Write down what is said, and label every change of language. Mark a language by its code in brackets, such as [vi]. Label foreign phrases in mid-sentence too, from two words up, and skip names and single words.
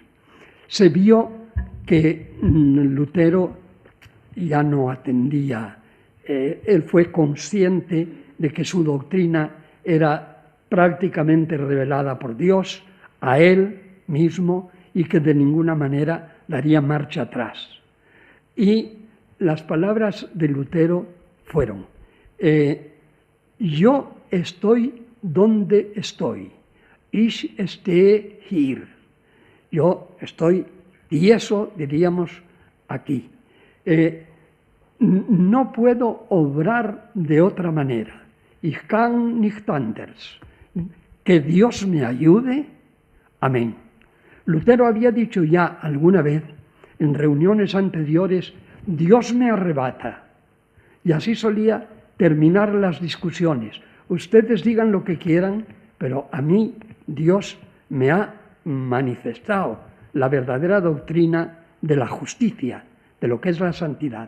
[es] Se vio que Lutero ya no atendía, él fue consciente de que su doctrina era prácticamente revelada por Dios a él mismo y que de ninguna manera daría marcha atrás. Y las palabras de Lutero fueron, yo estoy donde estoy, [de] ich stehe hier, [es] yo estoy tieso, diríamos, aquí. No puedo obrar de otra manera, [de] ich kann nicht anders, [es] que Dios me ayude, amén. Lutero había dicho ya alguna vez, en reuniones anteriores, Dios me arrebata. Y así solía terminar las discusiones. Ustedes digan lo que quieran, pero a mí Dios me ha manifestado la verdadera doctrina de la justicia, de lo que es la santidad.